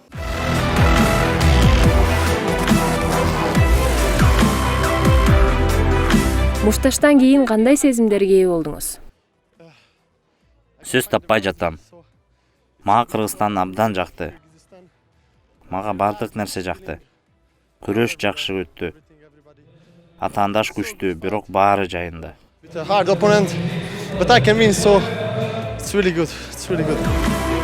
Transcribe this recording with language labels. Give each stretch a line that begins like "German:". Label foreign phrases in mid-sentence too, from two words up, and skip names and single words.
Kyrgyz: Мушташтан кийин кандай сезимдерге ээ болдуңуз? Сөз таппай жатам. Мага Кыргызстан абдан жакты. Мага бардык нерсе жакты. Күрөш жакшы өттү. Атаандаш күчтүү, бирок баары жайында.
English: It's a hard opponent, but I can win, so it's really good. It's really good.